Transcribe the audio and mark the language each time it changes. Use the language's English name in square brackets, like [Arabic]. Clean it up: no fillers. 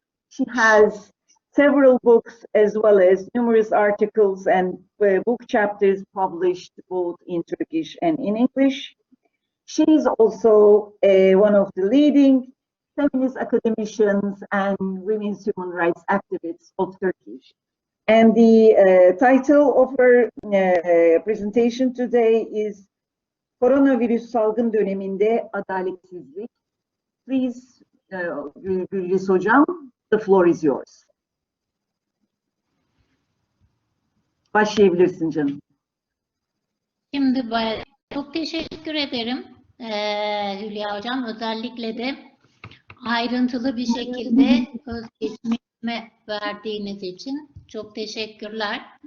[English] She has several books as well as numerous articles and book chapters published both in Turkish and in English. She is also one of the leading feminist academicians and women's human rights activists of Turkey. And the title of her presentation today is [Turkish] Koronavirüs salgın döneminde adaletsizlik. [English] Please, Gülriz Hocam, the floor is yours. [Turkish] Başlayabilirsin canım. Şimdi çok teşekkür ederim Hülya Hocam. Özellikle de ayrıntılı bir şekilde özgeçmişime verdiğiniz için çok teşekkürler.